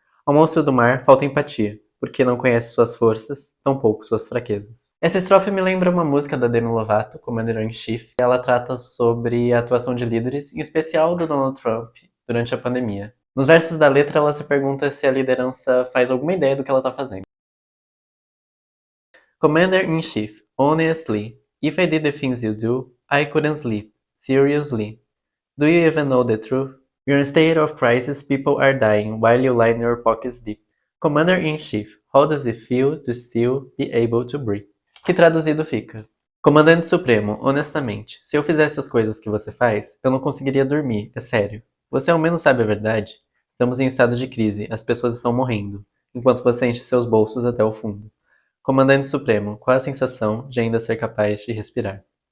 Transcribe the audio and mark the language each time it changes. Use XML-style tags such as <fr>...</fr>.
<pt>Ao monstro do mar falta empatia, porque não conhece suas forças, tampouco suas fraquezas. Essa estrofe me lembra uma música da Demi Lovato, Commander-in-Chief. Ela trata sobre a atuação de líderes, em especial do Donald Trump, durante a pandemia. Nos versos da letra ela se pergunta se a liderança faz alguma ideia do que ela está fazendo.</pt> <en>Commander-in-Chief, honestly, if I did the things you do, I couldn't sleep. Seriously. Do you even know the truth? We're in a state of crisis, people are dying, while you lie in your pockets deep. Commander-in-Chief, how does it feel to still be able to breathe?</en> <pt>Que traduzido fica: Comandante Supremo, honestamente, se eu fizesse as coisas que você faz, eu não conseguiria dormir, é sério. Você ao menos sabe a verdade? Estamos em estado de crise, as pessoas estão morrendo, enquanto você enche seus bolsos até o fundo. Comandante Supremo, qual a sensação de ainda ser capaz de respirar?</pt>